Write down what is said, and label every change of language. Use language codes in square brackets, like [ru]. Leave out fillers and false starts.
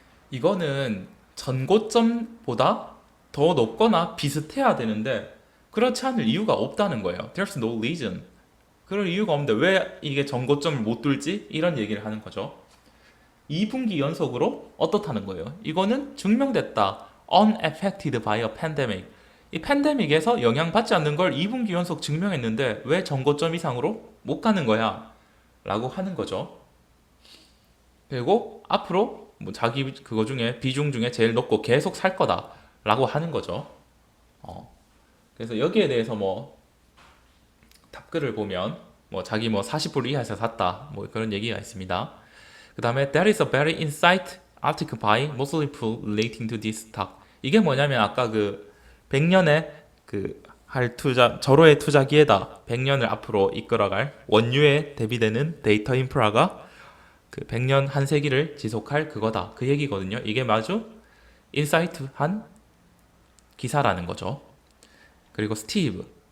[ko] 이거는 전고점보다 더 높거나 비슷해야 되는데 그렇지 않을 이유가 없다는 거예요. [en] There's no reason. [ko] 그럴 이유가 없는데 왜 이게 전고점을 못 뚫지? 이런 얘기를 하는 거죠. 2분기 연속으로 어떻다는 거예요. 이거는 증명됐다. [en] Unaffected by a pandemic. [ko] 이 팬데믹에서 영향받지 않는 걸 2분기 연속 증명했는데 왜 전고점 이상으로 못 가는 거야? 라고 하는 거죠. 그리고 앞으로 뭐 자기 그거 중에 비중 중에 제일 높고 계속 살 거다 라고 하는 거죠. 그래서 여기에 대해서 뭐 답글을 보면 뭐 자기 뭐 40불 이하에서 샀다 뭐 그런 얘기가 있습니다. 그 다음에 [en] That is a very insight article by Motley Fool relating to this stock. [ko] 이게 뭐냐면 아까 그 100년의 그 할 투자 절호의 투자 기회다. 100년을 앞으로 이끌어갈 원유에 대비되는 데이터 인프라가 그 100년 한 세기를 지속할 그거다. 그 얘기거든요. 이게 아주 인사이트한 기사라는 거죠. 그리고 스티브.